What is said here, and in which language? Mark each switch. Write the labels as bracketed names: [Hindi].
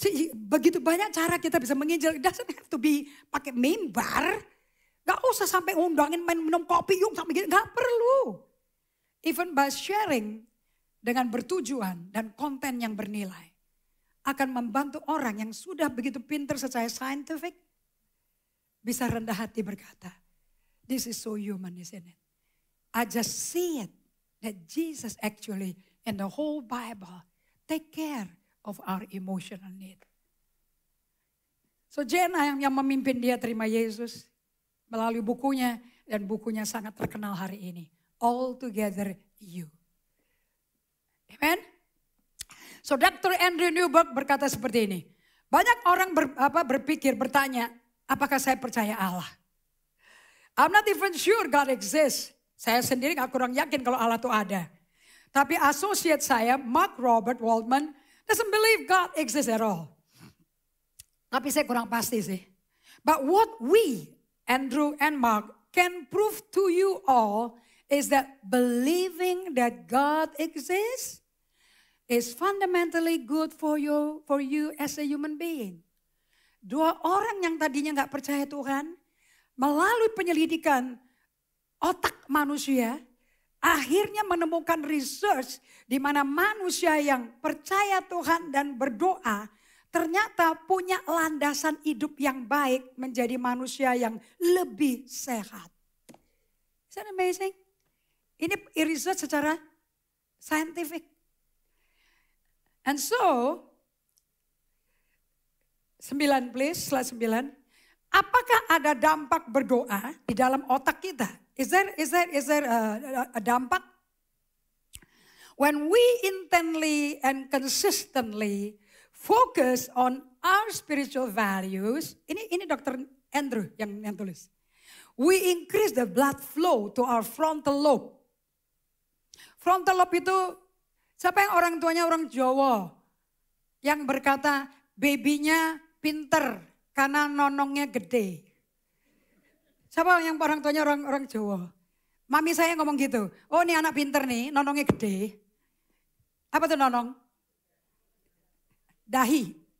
[Indonesian] Begitu banyak cara kita bisa menginjil. [English] It doesn't have to be [Indonesian] pakai mimbar. Gak usah sampai undangin main minum kopi yuk sampai gitu. Gak perlu. [English] Even by sharing [Indonesian] dengan bertujuan dan konten yang bernilai. Akan membantu orang yang sudah begitu pintar secara scientific. Bisa rendah hati berkata, [English] this is so human, isn't it? I just see it. That Jesus actually in the whole Bible take care of our emotional need. [Indonesian] So Jenna yang memimpin dia terima Yesus melalui bukunya, dan bukunya sangat terkenal hari ini. [English] All Together You. Amen. So Dr. [Indonesian] Andrew Newberg berkata seperti ini. Banyak orang bertanya, apakah saya percaya Allah? [English] I'm not even sure God exists. [Indonesian] Saya sendiri gak kurang yakin kalau Allah itu ada. Tapi associate saya, [English] Mark Robert Waldman, doesn't believe God exists at all. [Indonesian] Tapi saya kurang pasti sih. [English] But what we, Andrew and Mark, can prove to you all is that believing that God exists is fundamentally good for you as a human being. [Indonesian] Dua orang yang tadinya gak percaya Tuhan, melalui penyelidikan otak manusia, akhirnya menemukan research di mana manusia yang percaya Tuhan dan berdoa ternyata punya landasan hidup yang baik menjadi manusia yang lebih sehat. [English] Is that amazing? [Indonesian] Ini research secara scientific. [English] And so, 9 please, slide 9. [Indonesian] Apakah ada dampak berdoa di dalam otak kita? [English] Is there a dampak? When we intently and consistently focus on our spiritual values, ini Dr. [Indonesian] Andrew yang tulis. [English] We increase the blood flow to our frontal lobe. [Indonesian] Frontal lobe itu, siapa yang orang tuanya orang Jawa yang berkata babynya pinter karena nonongnya gede. Siapa yang orang tuanya orang Jawa? Mami saya ngomong gitu, oh ini anak pinter nih, nonongnya gede. Apa tuh nonong? Dahi.